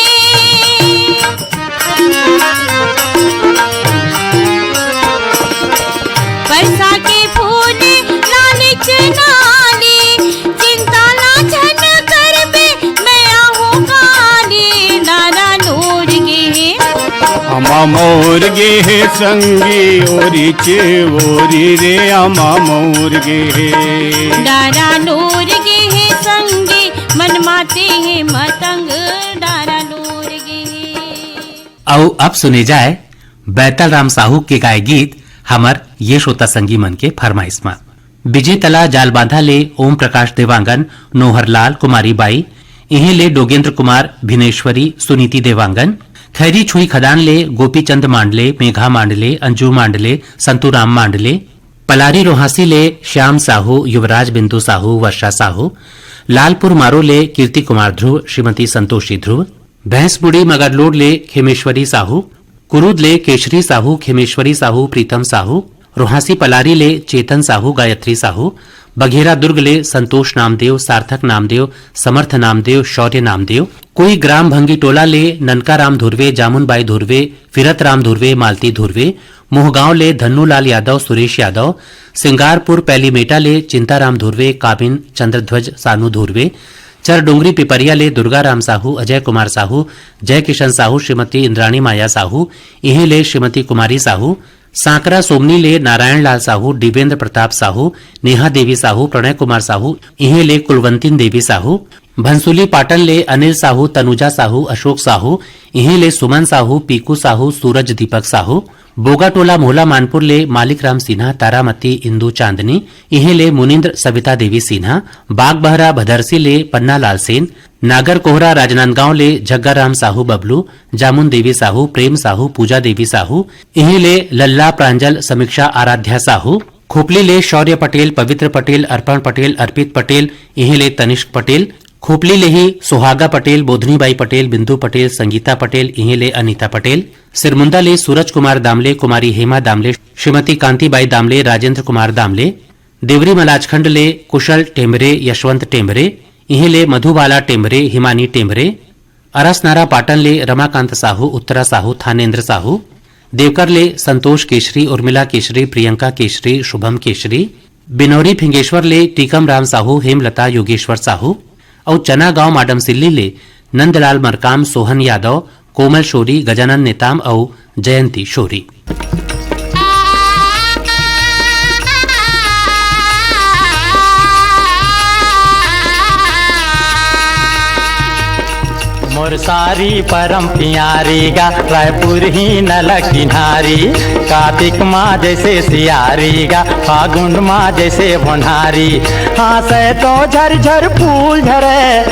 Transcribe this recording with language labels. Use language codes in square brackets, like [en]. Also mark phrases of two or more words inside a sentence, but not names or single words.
[hne] बरसा के फूले नानिच नाले चिंता ना झन करबे मैं आहूँ काली डारा डोर गे आमा मोर गे है संगी वोरी रे आमा मोर गे डारा डोर गे है संगे मन माते है मतंग डारा डोर गे। आओ अब सुने जाए बैतल राम साहू के गाय गीत हमर ये श्रोता संगी मन के फरमाइश में। विजय तला जाल बांधा ले ओम प्रकाश देवांगन, नोहरलाल, कुमारी बाई, इहे ले डोगेंद्र कुमार, भिनेश्वरी, सुनीति देवांगन, खैरी छुई खदान ले गोपीचंद मांडले, मेघा मांडले, अंजू मांडले, संतूराम मांडले, पलारी रोहासी ले श्याम साहू, युवराज बिंदु साहू, वर्षा साहू, लालपुर मारो ले कीर्ति कुमार ध्रुव, श्रीमती संतोषी ध्रुव, भैंसबुड़ी मगरलोड ले खेमेश्वरी साहू, कुरूद ले केशरी साहू, खेमेश्वरी साहू, प्रीतम साहू, रोहासी पलारी ले चेतन साहू, गायत्री साहू, बघेरा दुर्ग ले संतोष नामदेव, सार्थक नामदेव, समर्थ नामदेव, शौर्य नामदेव, कोई ग्राम भंगी टोला ले ननका राम धुर्वे, जामुनबाई धुर्वे, फिरत राम धुर्वे, मालती धुर्वे, मोहगांव ले धन्नूलाल यादव, सुरेश यादव, सिंगारपुर पैली मेटा ले चिंताराम धुर्वे, काबिन चंद्रध्वज सानू धुर्वे, चरडोंगरी पिपरिया ले दुर्गाराम साहू, अजय कुमार साहू, जय किशन साहू, श्रीमती इंद्राणी माया साहू, इहे ले श्रीमती कुमारी साहू, सांकरा सोमनी ले नारायण लाल साहू, दिवेंद्र प्रताप साहू, नेहा देवी साहू, प्रणय कुमार साहू, इहे ले कुलवंतीन देवी साहू, भंसुली पाटन ले अनिल साहू, तनुजा साहू, अशोक साहू, इहे ले सुमन साहू, पीकू साहू, सूरज दीपक साहू, बोगाटोला मोहला मानपुर ले मालिक राम सिन्हा, तारामती इंदू चांदनी, इहे ले मुनिंद्र सविता देवी सिन्हा, बागबहरा भदरसी ले पन्ना लाल सेन, नागर कोहरा राजनांदगांव ले जग्गा राम साहू बबलू, जामुन देवी साहू, प्रेम साहू, पूजा देवी साहू, इहे ले लल्ला प्रांजल, समीक्षा आराध्या साहू, खोपली ले शौर्य पटेल, पवित्र पटेल, अर्पण पटेल, अर्पित पटेल, इहे ले तनिष्क पटेल, खोपली ले ही सुहागा पटेल, बोधनीबाई पटेल, बिंदु पटेल, संगीता पटेल, इहे ले अनीता पटेल, सिरमुंदा ले सूरज कुमार दामले, कुमारी हेमा दामले, श्रीमती कांतिबाई दामले, राजेंद्र कुमार दामले, देवरी मलाजखंड ले कुशल टेमरे, यशवंत टेमरे, इहे ले मधुबाला टेमरे, हिमानी टेमरे, अरसनारा पाटन ले रमाकांत साहू, उत्तरा साहू, थानेन्द्र साहू, देवकर ले संतोष केशरी, उर्मिला केशरी, प्रियंका केशरी, शुभम केशरी, बिनौरी फिंगेश्वर ले टीकम राम साहू, हेमलता योगेश्वर साहू, और चना गांव माडम सिल्ली ले नंदलाल मरकाम, सोहन यादव, कोमल शोरी, गजानन नेताम और जयंती शोरी। मोर सारी परम प्यारी गा रायपुर ही नल किनारी, कार्तिक माँ जैसे सियारी गा, फागुन माँ जैसे भोनारी, हाँसे तो झरझर फूल झरे,